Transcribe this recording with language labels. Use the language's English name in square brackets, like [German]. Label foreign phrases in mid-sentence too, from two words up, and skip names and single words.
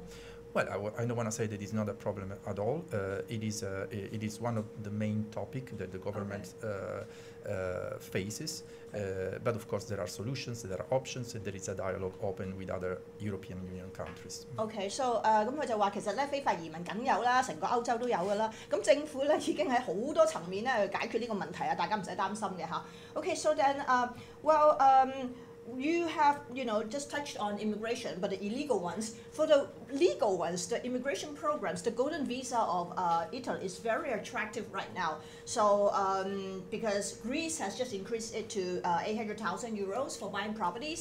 [English] Well, I don't want to say that it's not a problem at all. It is one of the main topics that the government faces. But of course, there are solutions, there are options, and there is a dialogue open with other European Union countries. Okay, so [Cantonese] 咁佢就話其實咧非法移民梗有啦，成個歐洲都有㗎啦。咁政府咧已經喺好多層面咧去解決呢個問題啊，大家唔使擔心嘅嚇。 [English] Okay, so then you have, you know, just touched on immigration, but the illegal ones. For the legal ones, the immigration programs, the golden visa of Italy is very attractive right now. So because Greece has just increased it to 800,000 euros for buying properties.